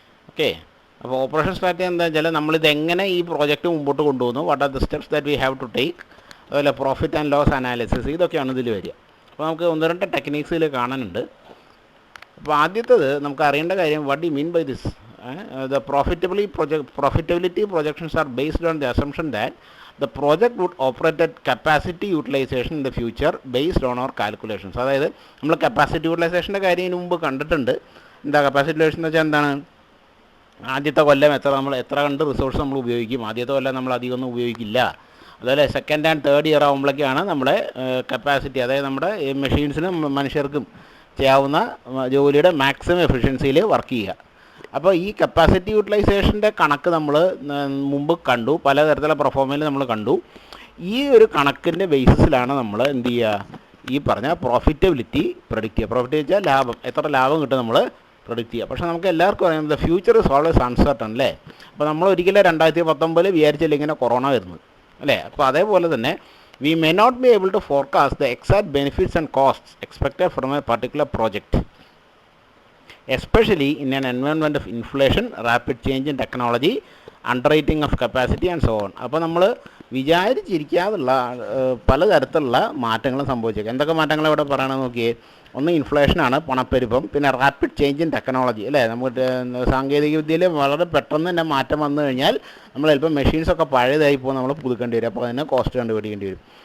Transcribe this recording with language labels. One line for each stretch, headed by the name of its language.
Malayalam: Okay, അപ്പോൾ operation strategy എന്താ വെച്ചാൽ നമ്മളിത് എങ്ങനെ ഈ പ്രോജക്റ്റ് മുമ്പോട്ട് കൊണ്ടുപോകുന്നു,
English: what are the steps that we have to take,
Malayalam: അതുപോലെ പ്രോഫിറ്റ് ആൻഡ് ലോസ് അനാലിസിസ്, ഇതൊക്കെയാണ് ഇതിൽ വരിക. അപ്പോൾ നമുക്ക് ഒന്ന് രണ്ട് ടെക്നിക്സിൽ കാണാനുണ്ട്. അപ്പോൾ ആദ്യത്തേത് നമുക്ക് അറിയേണ്ട കാര്യം,
English: What you mean by this. The profitability projections are based on the assumption that the project would operate at capacity utilization in the future based on our calculations.
Malayalam: അതായത് നമ്മൾ കപ്പാസിറ്റി യൂട്ടിലൈസേഷൻ്റെ കാര്യം ഇതിന് മുമ്പ് കണ്ടിട്ടുണ്ട്. എന്താ കപ്പാസിറ്റി യൂട്ടിലൈസേഷൻ എന്ന് വെച്ചാൽ എന്താണ്? ആദ്യത്തെ കൊല്ലം എത്ര കണ്ട് റിസോഴ്സ് നമ്മൾ ഉപയോഗിക്കും, ആദ്യത്തെ കൊല്ലം നമ്മൾ അധികമൊന്നും ഉപയോഗിക്കില്ല. അതുപോലെ സെക്കൻഡ് ആൻഡ് തേർഡ് ഇയർ ആകുമ്പോഴേക്കാണ് നമ്മുടെ കപ്പാസിറ്റി, അതായത് നമ്മുടെ മെഷീൻസിനും മനുഷ്യർക്കും ചെയ്യാവുന്ന ജോലിയുടെ മാക്സിമം എഫിഷ്യൻസിയിൽ വർക്ക് ചെയ്യുക. അപ്പോൾ ഈ കപ്പാസിറ്റി യൂട്ടിലൈസേഷൻ്റെ കണക്ക് നമ്മൾ മുമ്പ് കണ്ടു, പലതരത്തിലുള്ള പെർഫോമൻസിൽ നമ്മൾ കണ്ടു. ഈ ഒരു കണക്കിൻ്റെ ബേസിസിലാണ് നമ്മൾ എന്ത് ചെയ്യുക, ഈ പറഞ്ഞ പ്രോഫിറ്റബിലിറ്റി പ്രൊഡിക്റ്റ് ചെയ്യുക. പ്രോഫിറ്റ് വെച്ചാൽ ലാഭം, എത്ര ലാഭം കിട്ടും നമ്മൾ പ്രൊഡിക്റ്റ് ചെയ്യുക. പക്ഷേ നമുക്ക് എല്ലാവർക്കും അറിയാം
English: the future is always uncertain
Malayalam: അല്ലേ. അപ്പോൾ നമ്മൾ ഒരിക്കലും 2019 വിചാരിച്ചില്ല ഇങ്ങനെ കൊറോണ വരുന്നത് അല്ലേ. അപ്പോൾ അതേപോലെ തന്നെ
English: we may not be able to forecast the exact benefits and costs expected from a particular project, especially in an environment of inflation, rapid change in technology, underrating of capacity and so on.
Malayalam: അപ്പോൾ നമ്മൾ വിചാരിച്ചിരിക്കാതുള്ള പലതരത്തിലുള്ള മാറ്റങ്ങളും സംഭവിച്ചേക്കാം. എന്തൊക്കെ മാറ്റങ്ങൾ ഇവിടെ പറയണമെന്ന് നോക്കിയേ. ഒന്ന് ഇൻഫ്ലേഷനാണ്, പണപ്പെരുപ്പം, പിന്നെ
English: rapid change in technology
Malayalam: അല്ലേ. നമുക്ക് സാങ്കേതിക വിദ്യയിൽ വളരെ പെട്ടെന്ന് തന്നെ മാറ്റം വന്നു കഴിഞ്ഞാൽ നമ്മൾ ചിലപ്പോൾ മെഷീൻസൊക്കെ പഴയതായി പോകും, നമ്മൾ പുതുക്കേണ്ടി വരും. അപ്പോൾ അതിന് കോസ്റ്റ് കണ്ടുപിടിക്കേണ്ടി വരും.